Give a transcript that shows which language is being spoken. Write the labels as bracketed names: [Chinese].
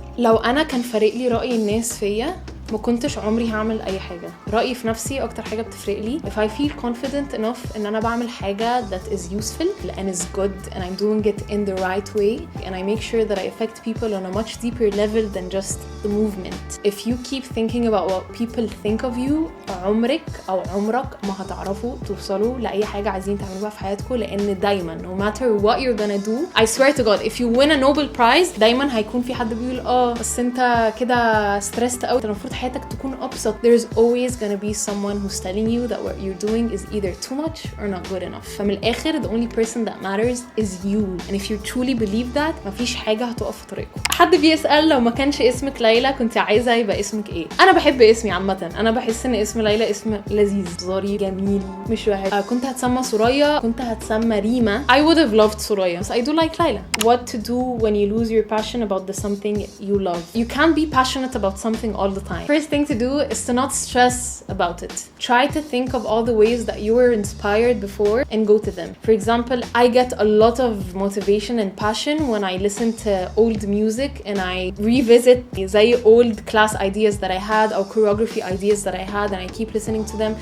[Arabic] لو انا كان فارق لي رأي الناس فيا ما كنتش عمري هعمل اي حاجة. رأيي في نفسي اكتر حاجة بتفرق لي. [English] If I feel confident enough [Arabic] ان انا بعمل حاجة [English] that is useful and is good and I'm doing it in the right way and I make sure that I affect people on a much deeper level than just the movement. If you keep thinking about what people think of you, [Arabic] عمرك او عمرك ما هتعرفوا توصلوا لأي حاجة عايزين تعملوها في حياتكم, لأن دايما [English] no matter what you're gonna do, I swear to God, if you win a Nobel Prize [Arabic] دايما هيكون في حد بيقول بس انت كده [English] stressed out, [Arabic] المفروض حياتك تكون أبسط. [English] There's always gonna be someone who's telling you that what you're doing is either too much or not good enough. [Arabic] فمن الآخر [English] the only person that matters is you, and if you truly believe that [Arabic] مفيش حاجة هتقف في طريقكم. حد بيسأل لو ما كانش اسمك ليلى كنت عايزة يبقى اسمك ايه؟ أنا بحب اسمي عامة. أنا بحس إن اسم ليلى اسم لذيذ, ظريف, جميل, مش وحش. كنت هتسمى سوريا, كنت هتسمى ريما. [English] I would have loved Soraya, but I do like Layla. What to do when you lose your passion about something you love? You can't be passionate about something all the time. First thing to do is to not stress about it. Try to think of all the ways that you were inspired before and go to them. For example, I get a lot of motivation and passion when I listen to old music and I revisit زي old class ideas that I had or choreography ideas that I had and I keep listening to them.